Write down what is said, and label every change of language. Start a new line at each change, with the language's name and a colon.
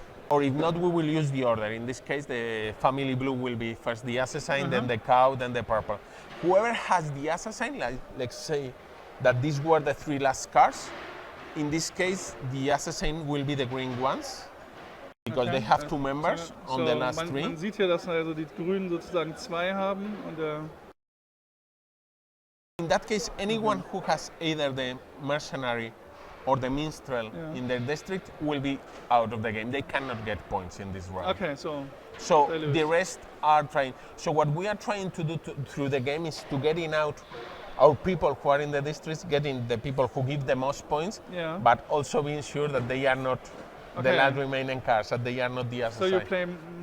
English: Or if not, we will use the order. In this case, the family blue will be first the assassin, then the cow, then the purple. Whoever has the assassin, like let's say that these were the 3 last cards. In this case, the assassin will be the green ones. Because they have 2 members on the last 3.
German: Man sieht hier, dass also die Grünen sozusagen 2 haben und
English: in that case, anyone who has either the mercenary or the minstrel in their district will be out of the game. They cannot get points in this round. Okay, so the rest are trying. So what we are trying to do through the game is to getting out our people who are in the districts, getting the people who give the most points, but also being sure that they are not the last remaining cards, that they are not the assassin.